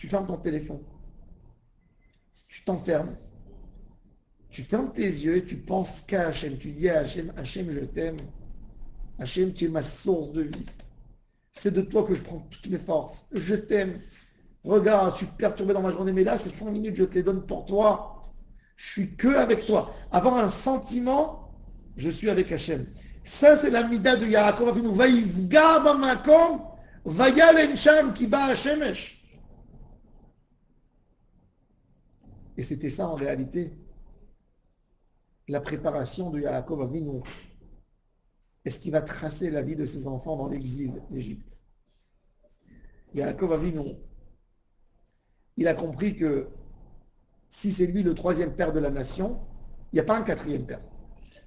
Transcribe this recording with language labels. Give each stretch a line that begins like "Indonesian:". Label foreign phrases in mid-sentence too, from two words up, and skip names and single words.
French: fermes ton téléphone, tu t'enfermes, tu fermes tes yeux et tu penses qu'à Hachem, tu dis à Hachem, Hachem, je t'aime, Hachem, tu es ma source de vie, c'est de toi que je prends toutes mes forces, je t'aime, regarde, je suis perturbé dans ma journée, mais là, ces 5 minutes, je te les donne pour toi, je suis que avec toi, avoir un sentiment, je suis avec Hachem. Ça, c'est la mida de Yaakov Avinu.
Hebrew: ויפגע במקום, וילן שם כי בא השמש.
French: Et c'était ça en réalité, la préparation de Yaakov Avinu. Est-ce qu'il va tracer la vie de ses enfants dans l'exil d'Égypte? Yaakov Avinu, il a compris que si c'est lui le troisième père de la nation, il n'y a pas un quatrième père.